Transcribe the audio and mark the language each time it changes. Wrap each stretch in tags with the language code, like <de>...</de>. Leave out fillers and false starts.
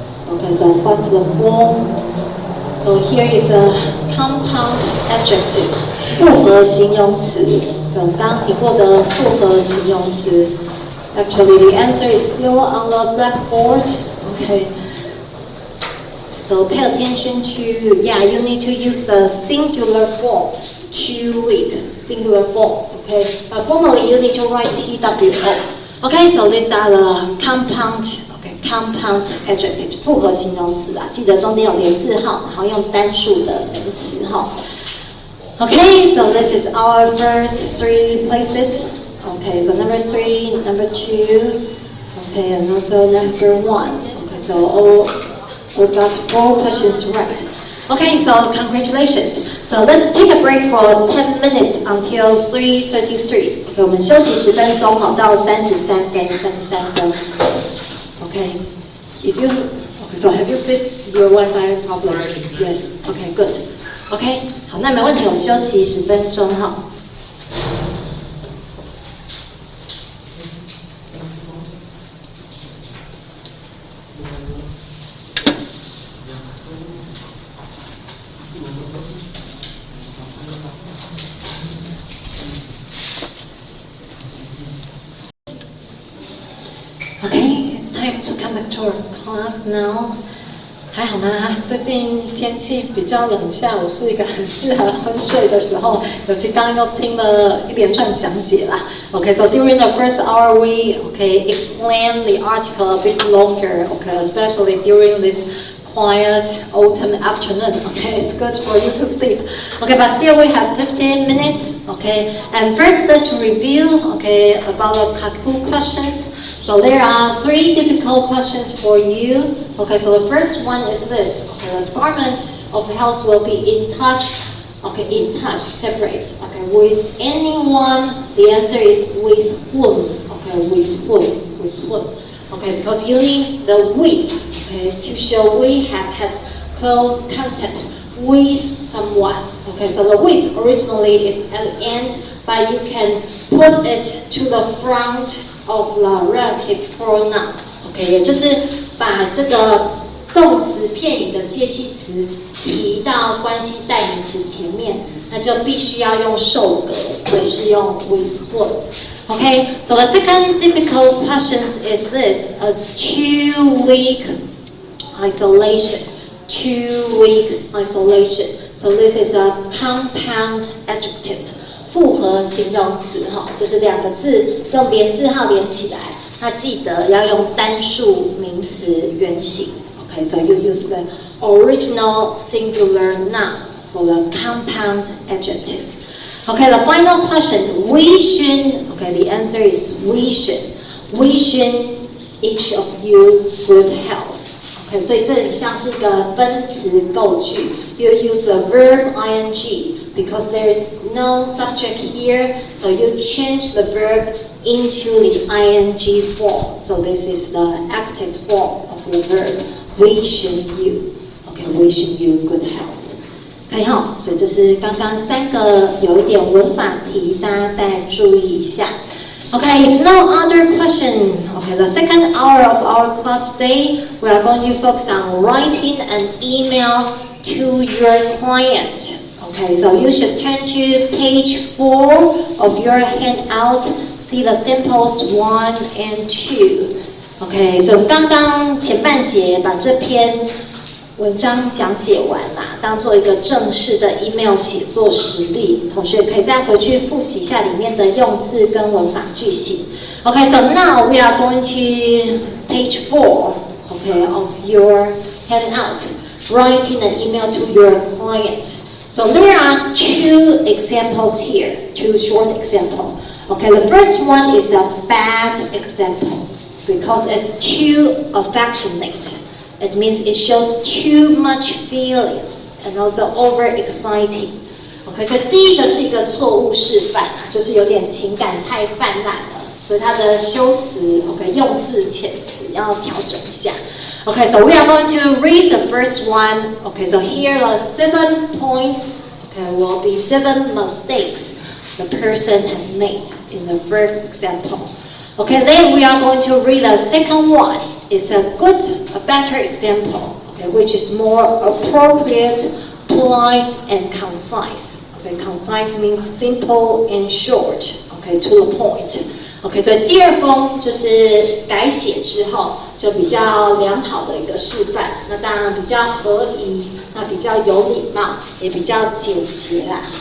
<en>OK, so what's the form? So here is a compound adjective, 复合形容词。</en> <zh>刚刚提过的复合形容词。</zh> <en>Actually, the answer is still on the blackboard. Okay. So pay attention to, you need to use the singular form, 2 week, singular form. Okay. But formally, you need to write TWO. Okay, so these are the compound adjective,</en> <zh>复合形容词啊，记得中间有连字号，然后用单数的名词哈。</zh> <en>Okay, so this is our first 3 places. Okay, so number 3, number 2, okay, and also number 1. Okay, so we got 4 questions right. Okay, so congratulations. So let's take a break for 10 minutes until 3:33.</en> <zh>Okay, 我们休息10分钟好，到33分。</zh> <en>Okay, okay, so have you fixed your Wi-Fi problem? Yes. Okay, good.</en> <zh>OK， 好，那没问题，我们休息10分钟哈。</zh> <en>OK, it's time to come back to our class now.</en> <zh>还好吗？最近天气比较冷，下午是一个很适合昏睡的时候，尤其刚刚又听了一连串讲解啦。</zh> <en>Okay, so during the first hour we explain the article a bit longer. Okay, especially during this quiet autumn afternoon. Okay, it's good for you to sleep. Okay, but still we have 15 minutes. Okay, and first let's review. Okay, about the Kahoot questions. So there are 3 difficult questions for you. Okay, so the first one is this. Okay, the Department of Health will be in touch. Okay, in touch, separates. Okay, with anyone. The answer is with whom. Okay, with whom. With whom. Okay, because you need the with. Okay, to show we have had close contact with someone. Okay, so the with originally is at the end, but you can put it to the front of the relative pronoun.</en> <zh>OK， 也就是把这个动词片语的介系词提到关系代名词前面，那就必须要用受格，所以是用</zh> <en>with whom. Okay, so the second difficult question is this: a 2-week isolation. 2-week isolation. So this is a compound adjective. 复合形容词哈，就是2个字用连字号连起来，那记得要用单数名词原形。 Okay, so you use the original singular noun for the compound adjective. Okay, the final question, wishing. Okay, the answer is wishing. Wishing each of you good health. Okay,</en> <zh>所以这里像是一个分词构句</zh> <en>，you use the verb ing because there is no subject here, so you change the verb into the ing form. So this is the active form of the verb, wishing you. Okay, wishing you good health.</en> <zh>可以哈，所以这是刚刚3个有一点文法题，大家再注意一下。</zh> <en>Okay, if no other question, okay, the second hour of our class today, we are going to focus on writing an email to your client. Okay, so you should turn to page 4 of your handout, see the samples 1 and 2. Okay, so</en> <zh>刚刚前半节把这篇文章讲解完啦，当做一个正式的 email 写作实例，同学可以再回去复习一下里面的用字跟文法句型。</zh> <en>Okay, so now we are going to page 4, okay, of your handout, writing an email to your client. So there are 2 examples here, 2 short examples. Okay, the first one is a bad example because it's too affectionate. It means it shows too much feelings and also overexciting.</en> <zh>OK， 所以第一个是一个错误示范啊，就是有点情感太泛滥了，所以它的修辞 OK 用字遣词要调整一下。</zh> <en>OK, so we are going to read the first one. OK, so here are 7 points. OK, will be 7 mistakes the person has made in the first example. Okay, then we are going to read the second one. It's a better example, okay, which is more appropriate, polite, and concise. Okay, concise means simple and short. Okay, to the point.</en> <zh>Okay, 所以第二封就是改写之后就比较良好的一个示范。那当然比较合宜，那比较有礼貌，也比较简洁啦。</zh>